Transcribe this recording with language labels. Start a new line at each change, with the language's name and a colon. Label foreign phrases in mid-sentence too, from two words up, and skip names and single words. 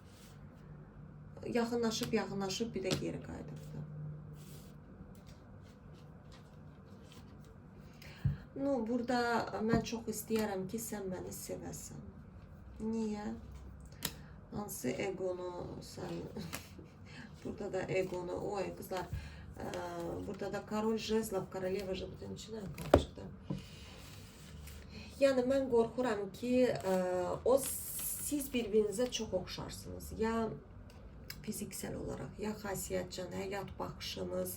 Azerbaijani: Yaxınlaşıb bir de geri qayıdıbdı. No, burada mən çox istəyərəm ki, sən məni sevəsən. Niye?
Turkish: Hansı egonu sen burada da egonu, oy kızlar, burada da Korol Jezlov, Koroleva Jezlov'un içine karıştı. Yani ben korkuram ki siz birbirinize çok okşarsınız.
Azerbaijani: Ya fiziksel olarak, ya xasiyyətcən, həyat baxışınız.